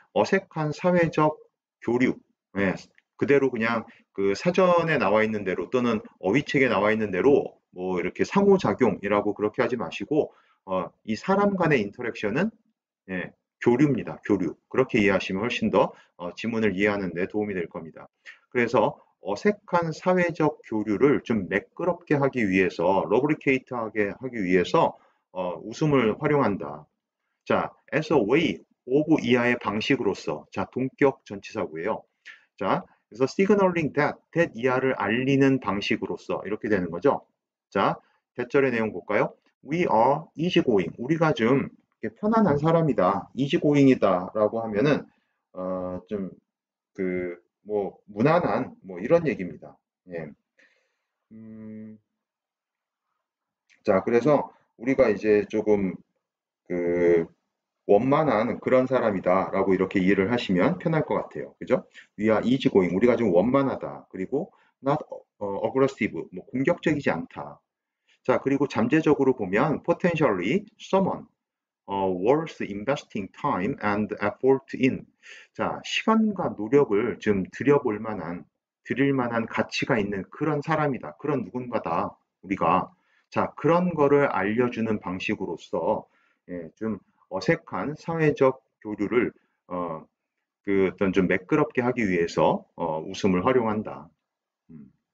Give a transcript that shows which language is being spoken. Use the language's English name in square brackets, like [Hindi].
[Korean] 어색한 사회적 교류. 예, 그대로 그냥 그 사전에 나와 있는 대로 또는 어휘책에 나와 있는 대로 뭐 이렇게 상호작용이라고 그렇게 하지 마시고 이 사람 간의 인터랙션은 예, 교류입니다. 교류. 그렇게 이해하시면 훨씬 더 지문을 이해하는 데 도움이 될 겁니다. 그래서 어색한 사회적 교류를 좀 매끄럽게 하기 위해서, 러브리케이트하게 하기 위해서 웃음을 활용한다. [English] 자, as a way of [Korean] 이하의 방식으로서. 자, 동격 전치사구예요. 자, 그래서 [English] signaling that [Korean] 이하를 알리는 방식으로서 이렇게 되는 거죠. 자, 대절의 내용 볼까요? [English] We are easygoing. [Korean] 우리가 좀 편안한 사람이다. easygoing이다 라고 하면은 좀 뭐 무난한 뭐 이런 얘기입니다. 예. 자, 그래서 우리가 이제 조금 그 원만한 그런 사람이다라고 이렇게 이해를 하시면 편할 것 같아요. 그죠? [English] We are easygoing. [Korean] 우리가 좀 원만하다. [English] 그리고 not aggressive. [Korean] 뭐 공격적이지 않다. 자, 그리고 잠재적으로 보면 [English] potentially someone worth investing time and effort in. [Korean] 자, 시간과 노력을 좀 드릴 만한 가치가 있는 그런 사람이다. 그런 누군가다. 우리가. 자, 그런 거를 알려주는 방식으로서 예, 좀 어색한 사회적 교류를 어떤 좀 매끄럽게 하기 위해서 웃음을 활용한다. 음.